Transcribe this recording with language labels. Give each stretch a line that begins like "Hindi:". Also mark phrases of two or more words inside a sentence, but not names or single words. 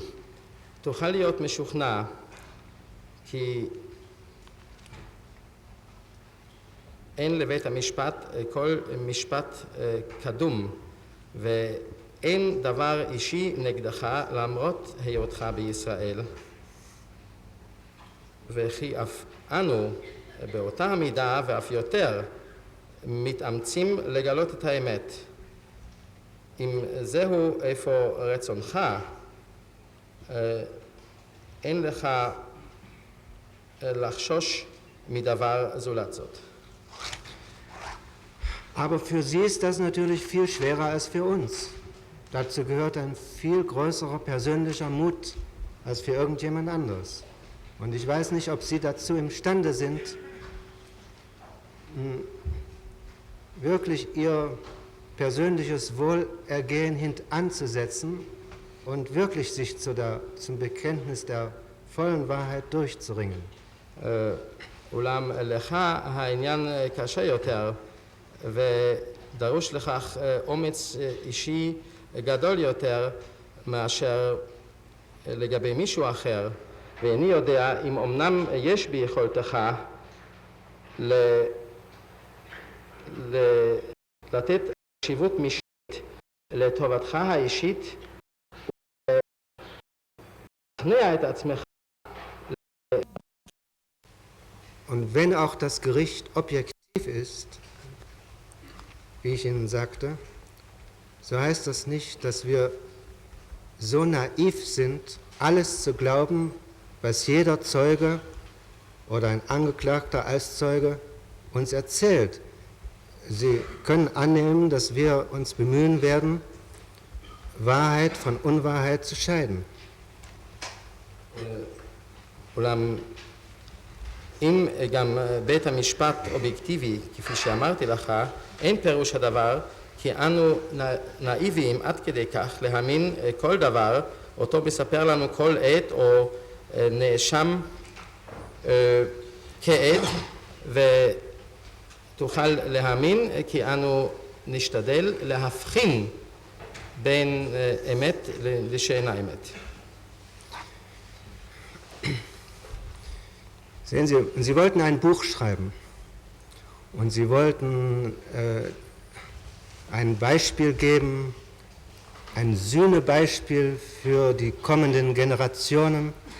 Hebrew: תוכל להיות משוכנע כי אין לבית המשפט כל משפט קדום ואין דבר אישי נגדך למרות היותך בישראל, וכי אף אנו באותה המידה ואף יותר מתאמצים לגלות את האמת. אם זהו איפה רצונך, אין לך לחשוש מדבר זולת זאת.
German: Aber für Sie ist das natürlich viel schwerer als für uns. Dazu gehört ein viel größerer persönlicher Mut als für irgendjemand anderes. Und ich weiß nicht, ob Sie dazu imstande sind, wirklich Ihr persönliches Wohlergehen hintanzusetzen und wirklich sich zum Bekenntnis der vollen Wahrheit durchzuringen.
Hebrew: אולם לך העניין קשה יותר ודרוש לכך אומץ אישי גדול יותר מאשר לגבי מישהו אחר, ואיני יודע אם אמנם יש ביכולתך לתת חשיבות משנית לטובתך האישית ולשכנע את עצמך.
German: Und wenn auch das Gericht objektiv ist, wie ich Ihnen sagte, so heißt das nicht, dass wir so naiv sind, alles zu glauben, was jeder Zeuge oder ein Angeklagter als Zeuge uns erzählt. Sie können annehmen, dass wir uns bemühen werden, Wahrheit von Unwahrheit zu scheiden.
Hebrew: אולם אם גם בית המשפט אובייקטיבי, כפי שאמרתי לך, אין פירוש הדבר כי אנו נאיביים עד כדי כך להאמין כל דבר אותו מספר לנו כל עת או נאשם כעד, ותוכל להאמין כי אנו נשתדל להבחין בין אמת לשאינה אמת.
German: Sehen Sie, Sie wollten ein Buch schreiben und Sie wollten ein Beispiel geben, ein Sühnebeispiel für die kommenden Generationen.